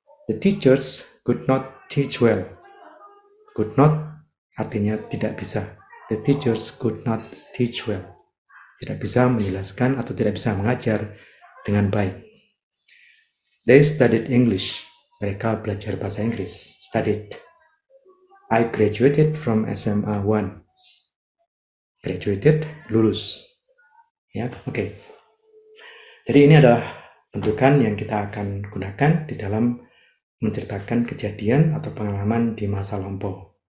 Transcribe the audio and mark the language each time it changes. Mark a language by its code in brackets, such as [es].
[en] The teachers could not teach well. [id] Could not artinya tidak bisa. [en] The teachers could not teach well. [id] Tidak bisa menjelaskan atau tidak bisa mengajar dengan baik. [en] They studied English. [id] Mereka belajar bahasa Inggris. [en] Studied. I graduated from SMA 1. [id] Graduated, lulus. Ya, oke. Jadi ini adalah bentukan yang kita akan gunakan di dalam menceritakan kejadian atau pengalaman di masa lampau.